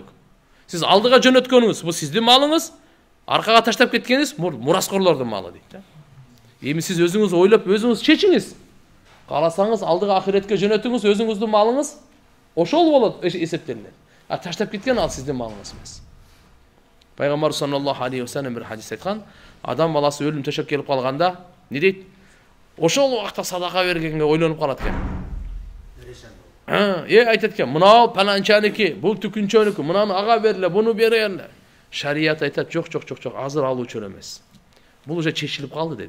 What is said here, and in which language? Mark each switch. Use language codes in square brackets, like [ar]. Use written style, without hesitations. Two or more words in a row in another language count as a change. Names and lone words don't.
[ky] Сиз алдыга жөнөткөнүңүз бул сиздин малыңыз, аркага таштап кеткениңиз мураскорлордун малы дейт да. Эми сиз өзүңүз ойлоп, өзүңүз чечиңиз. Кааласаңыз алдыга ахиретке жөнөтүңүз, өзүңүздүн малыңыз ошол болот эсептелет. А таштап кеткен ал сиздин малыңыз эмес. Пайгамбар [ar] صلى الله عليه وسلم [ky] бир хадис айткан, адам баласы өлүм төшөп келип калганда, не дейт? Ошол убакта садака бергенге ойлонуп калат экен. Айтат экен, мына паланчаники, бул түкүнчөнүкү, мынаны ага берле, буну береле. Шарият айтат, жок, азыр алуучу эмес. Бул уже чечилип калды деди.